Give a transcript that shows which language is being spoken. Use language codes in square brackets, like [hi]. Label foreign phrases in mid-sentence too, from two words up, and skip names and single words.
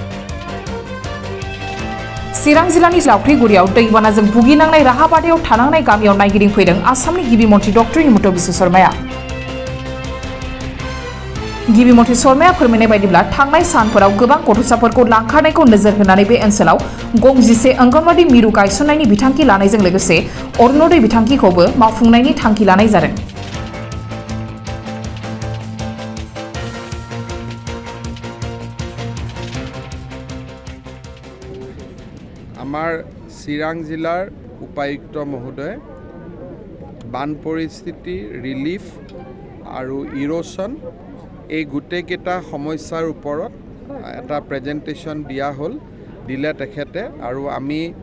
[brx] चिरां जिल्लानि लावख्रिगुरियाव दैबानाजों भुगिनांनाय राहाबादायाव थानांनाय गामियाव नायगिदिंफैदों आसामनि गिबि मन्त्रि डक्टर हिमन्त बिश्व शर्माया। गिबि मन्त्रि शर्माया फोरमायनाय बायदिब्ला थांनाय सानफोराव गोबां गथ'साफोरखौ लांखारनायखौ नोजोर होनानै बे ओनसोलाव गं 11 अंगनवाड़ी मिरु गायसननायनि बिथांखि लानायजों लोगोसे अरुणोदय बिथांखिखौबो मावफुंनायनि थांखि लानाय जादों। [as] আমাৰ চিৰাং জিলাৰ উপায়ুক্ত মহোদয় বান পৰিস্থিতি ৰিলিফ আৰু ইৰোশ্যন এই গোটেইকেইটা সমস্যাৰ ওপৰত এটা প্ৰেজেণ্টেশ্যন দিলে তেখেতে আৰু আমি